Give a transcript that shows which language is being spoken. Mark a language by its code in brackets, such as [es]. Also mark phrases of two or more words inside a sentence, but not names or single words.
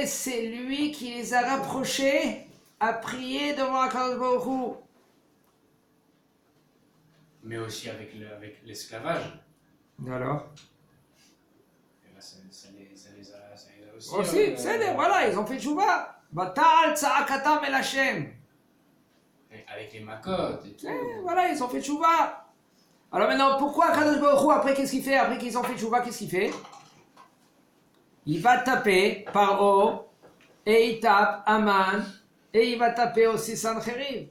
[fr] C'est lui qui les a rapprochés à prier devant [he] הקדוש ברוך הוא. [fr] Mais aussi avec l'esclavage. Alors Et là, ça les a aussi. aussi, c'est voilà, ils ont fait tchouva. [he] בטל צעקתם אל השם. [fr] Avec les macotes et tout. Voilà, ils ont fait tchouva. Alors maintenant, pourquoi [he] קדוש ברוך הוא, [fr] après qu'est-ce qu'il fait? Après qu'ils ont fait tchouva, qu'est-ce qu'il fait? Il va taper Paro, et il tape Aman, et il va taper aussi Sancheriv.